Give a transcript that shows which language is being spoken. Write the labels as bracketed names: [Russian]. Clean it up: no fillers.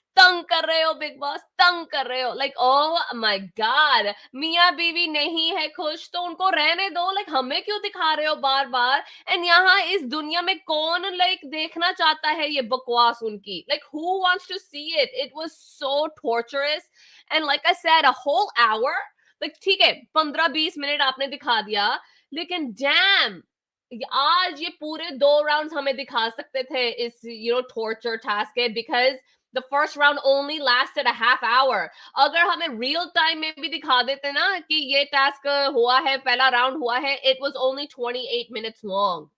[Hindi] तंग कर रहे हो Big Boss, तंग कर रहे हो. [English] Like oh my god, [Hindi] मियाँ बीवी नहीं है खुश तो उनको रहने दो. Like हमें क्यों दिखा रहे हो बार बार. And यहाँ इस दुनिया में कौन like देखना चाहता है ये बकवास उनकी. [English] Like who wants to see it? It was so torturous. And like I said, a whole hour. [Hindi] Like ठीक है 15-20 मिनट आपने दिखा दिया, लेकिन damn, आज ये पूरे 2 राउंड्स हमें दिखा सकते थे इस यू नो टॉर्चर टास्क के, [English] Because the first round only lasted a half hour. [Hindi] अगर हमें रियल टाइम में भी दिखा देते ना कि ये टास्क हुआ है, पहला राउंड हुआ है, [English] It was only 28 minutes long.